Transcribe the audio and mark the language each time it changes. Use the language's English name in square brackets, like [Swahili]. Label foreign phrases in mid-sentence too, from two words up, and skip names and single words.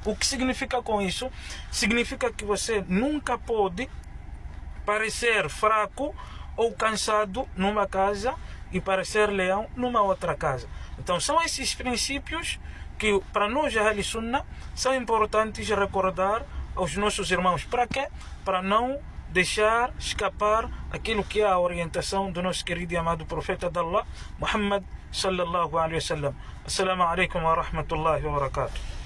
[Portuguese] O que significa com isso? Significa que você nunca pode parecer fraco ou cansado numa casa e parecer leão numa outra casa. Então são esses princípios que para nós, [Arabic] أهل السنة, [Portuguese] são importantes recordar aos nossos irmãos. Para quê? Para não deixar escapar aquilo que é a orientação do nosso querido e amado profeta de Allah, Muhammad [Arabic] صلى الله عليه وسلم. السلام عليكم ورحمة الله وبركاته.